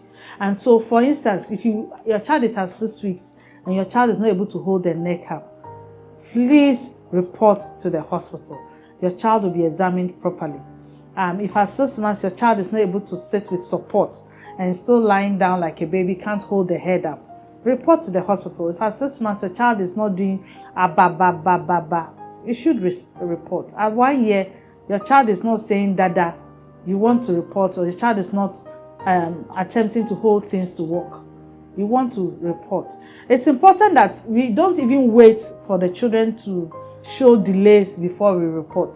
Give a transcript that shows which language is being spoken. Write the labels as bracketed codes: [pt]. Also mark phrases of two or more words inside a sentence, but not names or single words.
[en] And so, for instance, if your child is at 6 weeks and your child is not able to hold their neck up, please report to the hospital. Your child will be examined properly. If at 6 months your child is not able to sit with support and still lying down like a baby, can't hold the head up, report to the hospital. If at 6 months your child is not doing a ba ba ba ba ba, you should report. At 1 year, your child is not saying dada, you want to report, or your child is not attempting to hold things to walk, you want to report. It's important that we don't even wait for the children to show delays before we report.